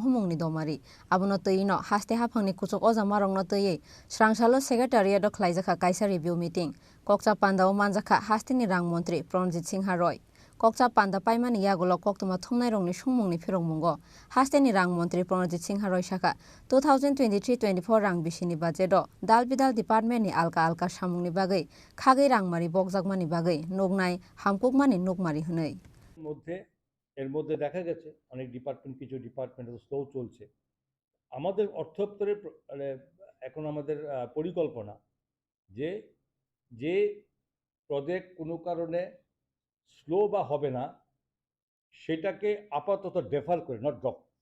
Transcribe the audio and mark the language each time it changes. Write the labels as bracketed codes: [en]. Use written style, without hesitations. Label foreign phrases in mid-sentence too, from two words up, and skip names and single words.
[trp] हुमुंनि दमारि आबुनो तैनो हास्ते हाफांनि कुचक अजामा रंनो तयै स्रांसालो सेक्रेटारियेट खलाइजाखा काइसा [en] review meeting [trp] ककचा पान्दाव मानजाखा हास्तेनि रां मन्त्रि प्रणजित सिंह रय ककचा पान्दा पाइमानि यागुलो कक्तमा थुंनाय रंनि सुंमुंनि फिरंमुंगो हास्तेनि रां मन्त्रि प्रणजित सिंह रय साखा 2023-24 रां बिसिनि बाजेट दाल बिदाल डिपार्टमेन्टनि आलका आलका सामुंनि बागै खागै रांमारि बक्जागमानि बागै नुगनाय हामकुकमानि नुगमारि हनै [bn] এর মধ্যে দেখা গেছে অনেক ডিপার্টমেন্ট কিছু ডিপার্টমেন্ট স্লো চলছে আমাদের অর্থ দপ্তরের এখন আমাদের পরিকল্পনা যে যে প্রজেক্ট কোনো কারণে স্লো বা হবে না সেটাকে আপাতত ডেফার করে [en] not drop